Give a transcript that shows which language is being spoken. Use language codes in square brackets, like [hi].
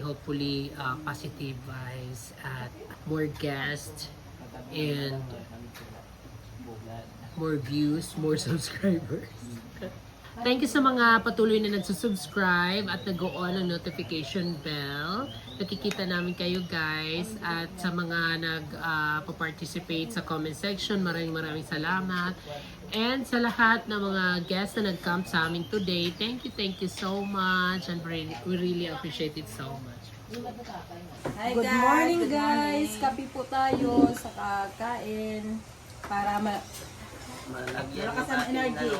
[en] Hopefully, positive vibes at more guests and more views, more subscribers. [tl] Thank you sa mga patuloy na nagsusubscribe at nag-on ang notification bell. Nakikita namin kayo guys. At sa mga nag-participate sa comment section, maraming salamat. And sa lahat ng mga guests na nag-come sa amin today, [en] thank you so much. And we really appreciate it so much. Hi Good morning guys! [tl] Kape po tayo sa kakain para malakas ang energy.